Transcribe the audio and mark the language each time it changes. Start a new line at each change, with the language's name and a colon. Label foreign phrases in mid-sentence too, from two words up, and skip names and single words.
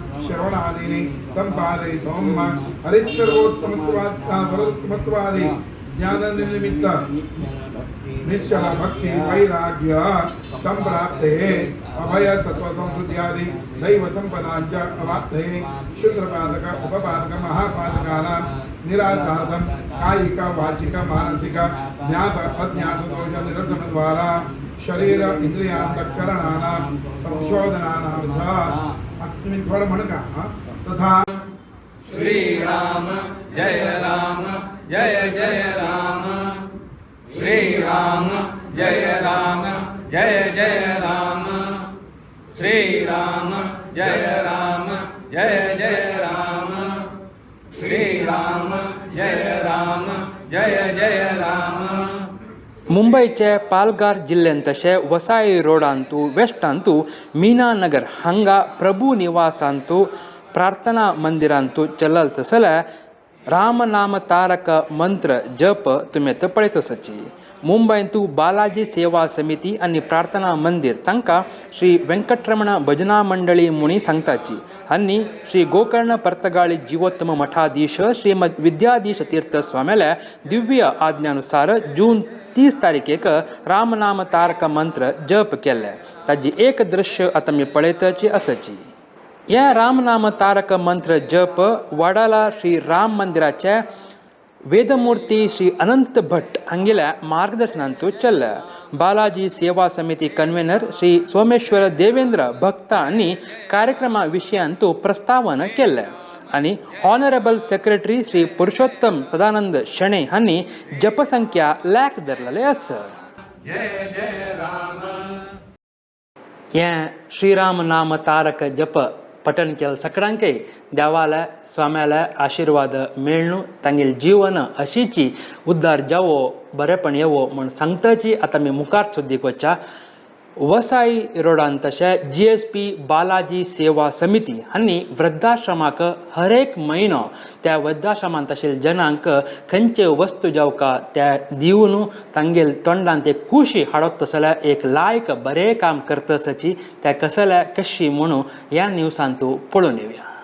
Sanskrit: श्रवणादीनि संपादयितुं हरिसर्वोत्तमत्वादि ज्ञाननिमित्त निश्चल भक्ति वैराग्य संप्राप्ते अभय तत्व संस्कृति आदि दैव संपदांच अवाप्ते शुद्रपादक उपपादक महापादकानां निरासार्थं कायिक वाचिक मानसिक ज्ञात अज्ञात दोष निरसन द्वारा शरीर इंद्रियांतःकरणानां संशोधनानार्थ
Marathi: तुम्ही थोडं म्हण का
Sanskrit: तथा श्री राम जय राम जय जय राम श्री राम जय राम जय जय राम श्री राम जय राम जय जय राम श्री राम जय राम जय जय राम.
Konkani: मुंबईचे पालघर जिल्ह्यात तशे वसाई रोडांतू वेस्टांतू मीनानगर हांगा प्रभू निवासांतू प्रार्थना मंदिरांतू चलल तसल्या रामनाम तारक मंत्र जप तुम्ही तर पळयतसची. मुंबईतू बालाजी सेवा समिती आणि प्रार्थना मंदिर तांकां श्री वेंकटरमण भजना मंडळी म्हणून सांगताची आनी श्री गोकर्ण पर्तगाळी जीवोत्तम मठाधीश श्रीमद विद्याधीश तीर्थ स्वाम्याल्या दिव्य आज्ञानुसार जून 30 तारखेक रामनाम तारक मंत्र जप केले. ताजी एक दृश्य आता मी पळयताची आसाची. या रामनाम तारक मंत्र जप वडाला श्री राम मंदिराच्या वेदमूर्ती श्री अनंत भट हांगेल्या मार्गदर्शनांतू चल्ल्या. बालाजी सेवा समिती कन्व्हेनर श्री सोमेश्वर देवेंद्र भक्त हांनी कार्यक्रमा विशयांतू प्रस्तावन केले आणि ऑनरेबल सेक्रेटरी श्री पुरुषोत्तम सदानंद शणे हांनी जपसंख्या लाख धरलेले आसा. हे श्रीराम नाम तारक जप पठण केलं सगळ्यांकय देवाला स्वाम्याला आशीर्वाद मेळणू तांगेल जीवन अशीची उद्धार जावो बरेपण येवो म्हण सांगताची आता मी मुखार सुद्दीक वच्चा. वसाई रोडान तशे GSP बालाजी सेवा समिती हांनी वृद्धाश्रमाक हर एक म्हयनो त्या वृद्धाश्रमांत आशिल्ल्या जनांक खंयचे वस्तू जावका त्या दिवन तांगेल तोंडांत एक खुशी हाडप तसल्या एक लायक बरें काम करतसाची त्या कसल्या कशी म्हणून ह्या न्यूसांतू पळोवन येवया.